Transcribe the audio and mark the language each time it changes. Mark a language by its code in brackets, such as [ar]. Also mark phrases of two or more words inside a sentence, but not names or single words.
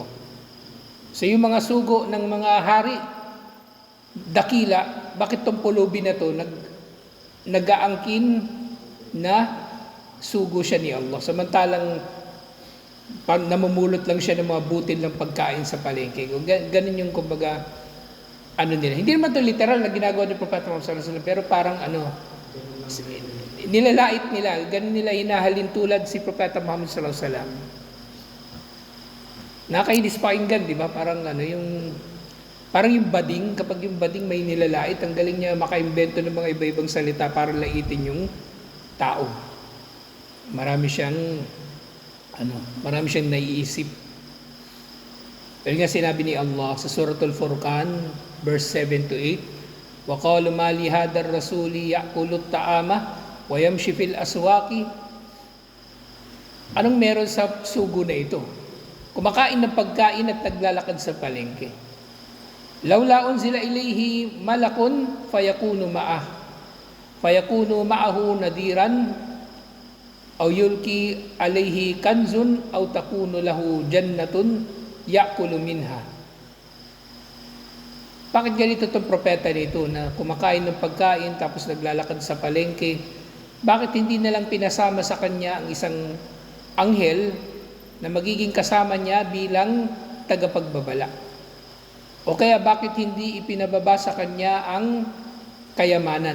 [tl] So yung mga sugo ng mga hari, dakila, bakit tong pulubi na to nag-aangkin na sugo siya ni Allah? Samantalang namumulot lang siya ng mga butil ng pagkain sa palengke. Ganun yung kumbaga, nila. Hindi naman ito literal na ginagawa ni Propeta Muhammad [ar] صلى الله عليه وسلم, [tl] pero parang nilalait nila, ganun nila hinahalin tulad si Propeta Muhammad [ar] صلى الله عليه وسلم. [tl] Nakakainis pakinggan, di ba? Parang yung bading, kapag yung bading may nilalait, ang galing niya makaimbento ng mga iba-ibang salita para laitin yung tao. Marami siyang naiisip. Pero nga sinabi ni Allah sa Suratul Furqan, [en] verse 7 to 8, [ar] وَقَالُوا مَا لِهَذَا الرَّسُولِ يَأْكُلُ الطَّعَامَ وَيَمْشِي فِي الْأَسْوَاقِ. [tl] Anong meron sa sugo na ito? Kumakain ng pagkain at naglalakad sa palengke. [ar] لَوْلَا أُنْزِلَ إِلَيْهِ مَلَكٌ فَيَكُونُ مَعَهُ نَذِيرًا أَوْ يُلْقِي عَلَيْهِ كَنْزٌ أَوْ تَكُونُ لَهُ جَنَّةٌ يَأْكُلُ مِنْهَا. [tl] Bakit ganito itong propeta nito na kumakain ng pagkain tapos naglalakad sa palengke? Bakit hindi na lang pinasama sa kanya ang isang anghel na magiging kasama niya bilang tagapagbabala? O kaya bakit hindi ipinababa sa kanya ang kayamanan?